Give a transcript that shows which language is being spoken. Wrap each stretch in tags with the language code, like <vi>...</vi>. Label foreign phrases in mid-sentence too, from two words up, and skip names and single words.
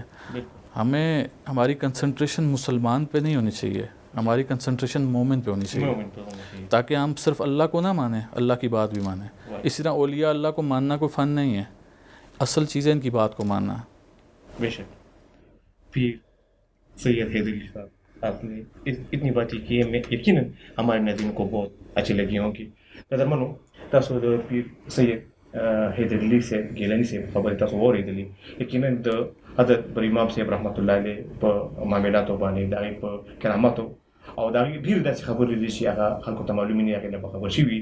<ur>ہمیں ہماری کنسنٹریشن مسلمان پہ نہیں ہونی چاہیے، ہماری کنسنٹریشن مومن پہ ہونی چاہیے، تاکہ ہم صرف اللہ کو نہ مانیں، اللہ کی بات بھی مانیں. اسی طرح اولیاء اللہ کو ماننا کوئی فن نہیں ہے، اصل چیزیں ان کی بات کو ماننا. بے شک. پیر سید حیدری صاحب، آپ نے اتنی باتیں کی ہیں، میں یقیناً ہمارے ناظرین کو بہت اچھی لگی ہوں گی.</ur> <ps>قدرمنو تاسو د پیر سید حیدر علی صاحب گیلانی صاحب خبرې تاسو واورېدلې. یقیناً د حضرت بر امام صاحب</ps> <ar>رحمت الله علیه</ar> <ps>په معاملاتو باندې د هغې په کراماتو او د هغې ډېرې داسې خبرې دي چې هغه خلکو ته معلومې نه وي، هغې نه به خبر شوي.</ps>